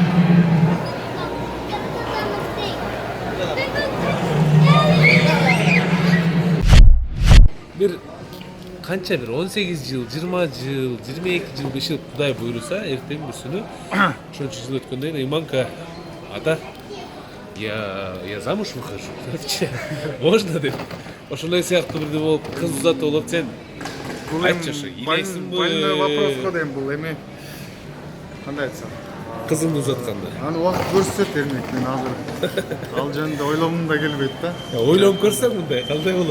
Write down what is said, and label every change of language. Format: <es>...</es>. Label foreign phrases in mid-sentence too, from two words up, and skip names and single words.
<ky>Бир канча бир 18 жыл, 20 жыл, 22 жыл, 5 жыл Кудай буйруса, эртең бир күнү ошончо жыл өткөндөн кийин Иманка ата</ky> <ru>я замуж выхожу</ru> <ky>депчи. Можно деп. Ошондой сыяктуу бирде болуп, кыз узатып болот, сен айтчы ошо, илейсиңби?</ky> <ru>Больной вопрос</ru> <ky>го дейм бул эми. Кандай айтсам? Кызыңды узатканда. Аны убакыт көрсөтөт эрмек, мен азыр ал жөнүндө ойлогум да келбейт да. Ойлонуп көрсөң мындай кандай болот?</ky>